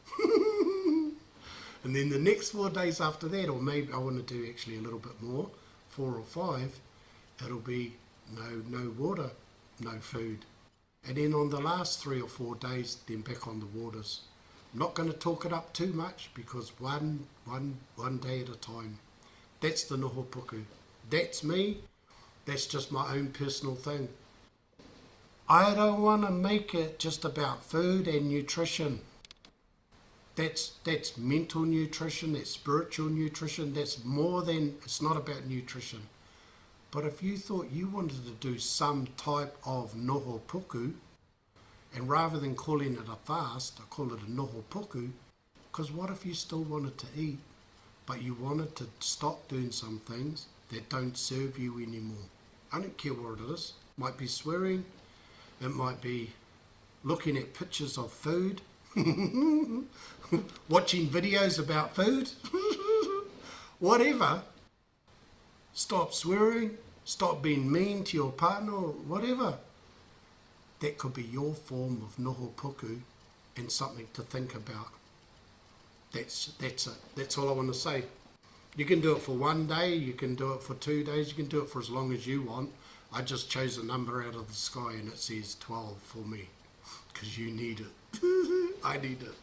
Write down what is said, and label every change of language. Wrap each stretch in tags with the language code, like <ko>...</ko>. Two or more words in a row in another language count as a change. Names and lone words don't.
<en>And then the next 4 days after that, or maybe I want to do actually a little bit more, 4 or 5, it'll be no water, no food. And then on the last 3 or 4 days, then back on the waters. I'm not going to talk it up too much, because one day at a time. That's the</en> <mi>noho puku.</mi> <en>That's me. That's just my own personal thing. I don't want to make it just about food and nutrition. That's mental nutrition, that's spiritual nutrition, that's more than, it's not about nutrition. But if you thought you wanted to do some type of</en> <mi>noho puku,</mi> <en>and rather than calling it a fast, I call it a</en> <mi>noho puku,</mi> <en>because what if you still wanted to eat, but you wanted to stop doing some things that don't serve you anymore? I don't care what it is. Might be swearing. It might be looking at pictures of food. Watching videos about food. Whatever. Stop swearing. Stop being mean to your partner or whatever. That could be your form of</en> <mi>noho puku</mi> <en>and something to think about. That's it. That's all I want to say. You can do it for 1 day, you can do it for 2 days, you can do it for as long as you want. I just chose a number out of the sky and it says 12 for me. Because you need it. I need it.</en>